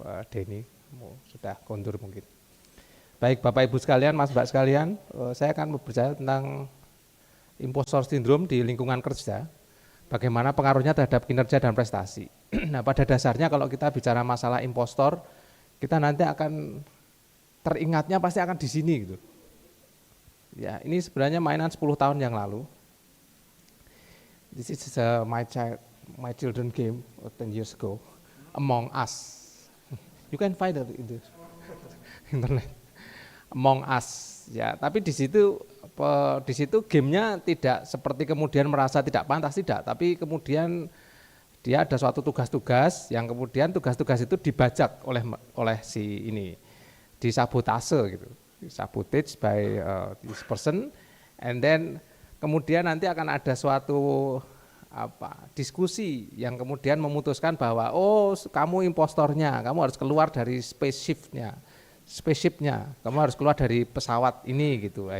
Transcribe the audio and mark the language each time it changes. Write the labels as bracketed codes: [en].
[id] Denny, sudah kondur mungkin. Baik Bapak Ibu sekalian, Mas Mbak sekalian, saya akan berbicara tentang Impostor Syndrome di lingkungan kerja, bagaimana pengaruhnya terhadap kinerja dan prestasi. Nah, pada dasarnya kalau kita bicara masalah impostor, kita nanti akan teringatnya pasti akan di sini gitu. Ya, ini sebenarnya mainan 10 tahun yang lalu. [en] This is my children game 10 years ago, Among Us. You can find it in the internet. [id] Among Us, ya. Tapi di situ gamenya tidak seperti kemudian merasa tidak pantas, tidak. Tapi kemudian dia ada suatu tugas-tugas yang kemudian tugas-tugas itu dibajak oleh si ini, disabotase gitu, [en] sabotage by this person, and then [id] kemudian nanti akan ada suatu diskusi yang kemudian memutuskan bahwa kamu impostornya, kamu harus keluar dari spaceshipnya, kamu harus keluar dari pesawat ini gitu.